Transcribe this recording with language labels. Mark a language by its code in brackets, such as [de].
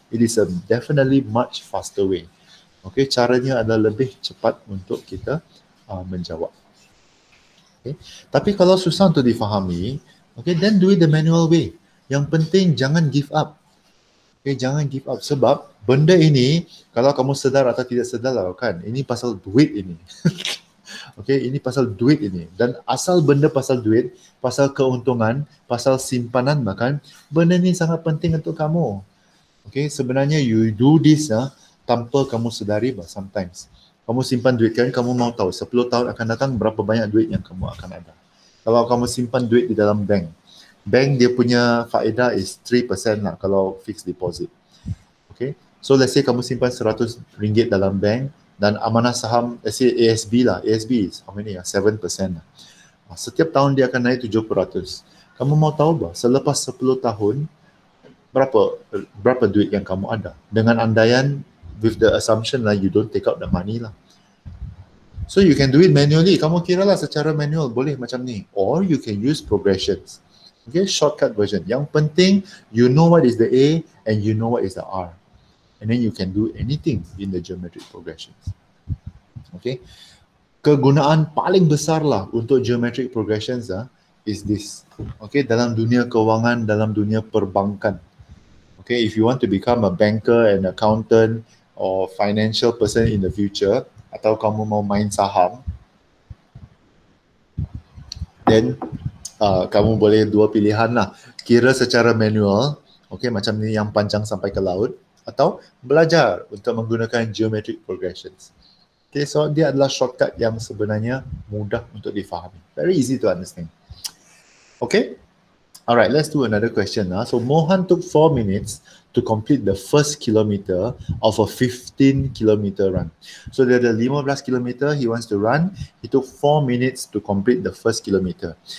[en] It is a definitely much faster way. [ms] Okay, caranya adalah lebih cepat untuk kita menjawab. Okay. Tapi kalau susah untuk difahami, okay, [en] then do it the manual way. [ms] Yang penting jangan give up. Okay, jangan give up sebab benda ini kalau kamu sedar atau tidak sedar lah kan, ini pasal duit ini. Okay, ini pasal duit ini. Dan asal benda pasal duit, pasal keuntungan, pasal simpanan bahkan, benda ini sangat penting untuk kamu. Okay, sebenarnya [en] you do this [ms] tanpa kamu sedari sometimes. Kamu simpan duit kan, kamu mau tahu 10 tahun akan datang berapa banyak duit yang kamu akan ada. Kalau kamu simpan duit di dalam bank, bank dia punya faedah is 3% lah kalau fixed deposit. Okay, so let's say kamu simpan RM100 dalam bank dan amanah saham, let's say ASB lah, [en] ASB is how many? [ms] 7% lah. Setiap tahun dia akan naik 7%. Kamu mau tahu bah, selepas 10 tahun, berapa duit yang kamu ada? Dengan andaian, [en] with the assumption lah you don't take out the money lah. So you can do it manually. [ms] Kamu kira lah secara manual boleh macam ni. [en] Or you can use progressions. Okay, shortcut version. [ms] Yang penting [en] you know what is the A and you know what is the R. And then you can do anything in the geometric progressions. [ms] Okay. Kegunaan paling besar lah untuk geometric progressions is this. [en] Okay, [ms] dalam dunia kewangan, dalam dunia perbankan. [en] Okay, if you want to become a banker and accountant or financial person in the future, [ms] atau kamu mau main saham, [en] then [ms] kamu boleh dua pilihan lah. Kira secara manual, okay, macam ni yang panjang sampai ke laut, atau belajar untuk menggunakan geometric progressions. Okay, so dia adalah shortcut yang sebenarnya mudah untuk difahami. [en] Very easy to understand. Okay, alright, let's do another question. So Mohan took 4 minutes to complete the first kilometer of a 15-kilometer run. So there are 15 kilometer he wants to run. He took 4 minutes to complete the first kilometer.